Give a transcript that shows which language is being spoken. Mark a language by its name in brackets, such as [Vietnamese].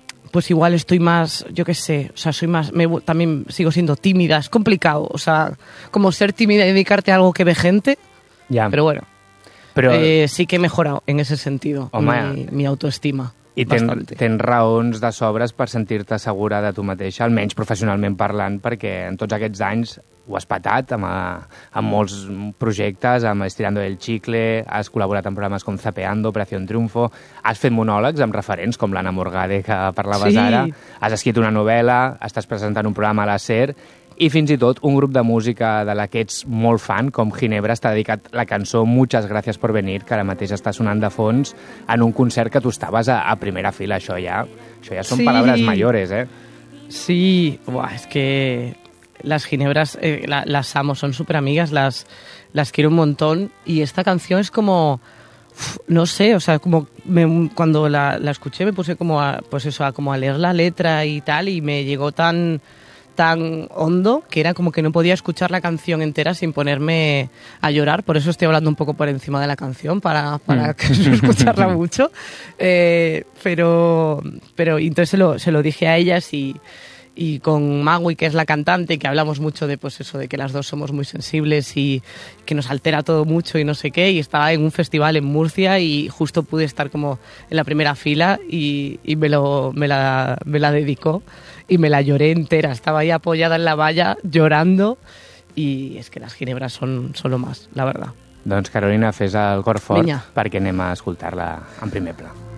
[Spanish] pues igual estoy más, yo qué sé, o sea, soy más, también sigo siendo tímida, es complicado, o sea, como ser tímida y dedicarte a algo que ve gente, ya. Pero bueno, sí que he mejorado en ese sentido, home, mi autoestima. [Catalan] I tens raons de sobres per sentir-te segura de tu mateixa, almenys professionalment parlant, perquè en tots aquests anys ho has patat amb molts projectes, amb Estirando el Chicle, has col·laborat en programes com Zapeando, Operación Triunfo, has fet monòlegs amb referents com l'Anna Morgade, que parlaves sí. Ara, has escrit una novel·la, estàs presentant un programa a la SER, i fins i tot un grup de música de la que ets molt fan, com Ginebra, t'ha dedicat la cançó Muchas gracias por venir, que ara mateix està sonant de fons, en un concert que tu estaves a primera fila. Això ja són sí. Paraules mayores, eh? Sí, buah, és que... [Spanish] Las Ginebras, las amo, son súper amigas, las quiero un montón. Y esta canción es como, no sé, o sea, como cuando la escuché me puse como a leer la letra y tal, y me llegó tan hondo que era como que no podía escuchar la canción entera sin ponerme a llorar. Por eso estoy hablando un poco por encima de la canción, para no escucharla mucho. Pero entonces se lo dije a ellas y con Magui, que es la cantante, que hablamos mucho de pues eso, de que las dos somos muy sensibles y que nos altera todo mucho y no sé qué, y estaba en un festival en Murcia y justo pude estar como en la primera fila y me la dedicó y me la lloré entera, estaba ahí apoyada en la valla llorando, y es que las Ginebras son lo más, la verdad. [Catalan] Doncs Carolina, fes el cor fort perquè anem a escoltar-la en primer pla.